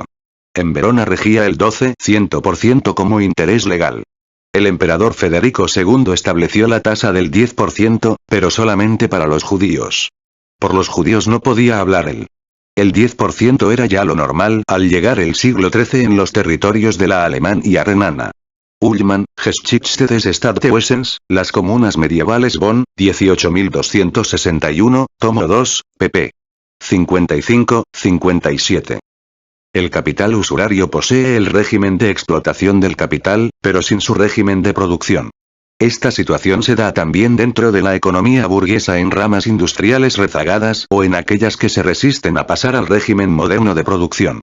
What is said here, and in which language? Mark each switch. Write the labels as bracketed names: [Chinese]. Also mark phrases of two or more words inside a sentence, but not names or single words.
[Spanish] En Verona regía el 12% como interés legal. El emperador Federico II estableció la tasa del 10%, pero solamente para los judíos. Por los judíos no podía hablar él. El 10% era ya lo normal al llegar el siglo XIII en los territorios de la Alemania renana. [German] Ullmann, Geschichte des Stadtwesens, [Spanish] las comunas medievales Bonn, 18261, tomo 2, pp. 55-57. El capital usurario posee el régimen de explotación del capital, pero sin su régimen de producción. Esta situación se da también dentro de la economía burguesa en ramas industriales rezagadas o en aquellas que se resisten a pasar al régimen moderno de producción.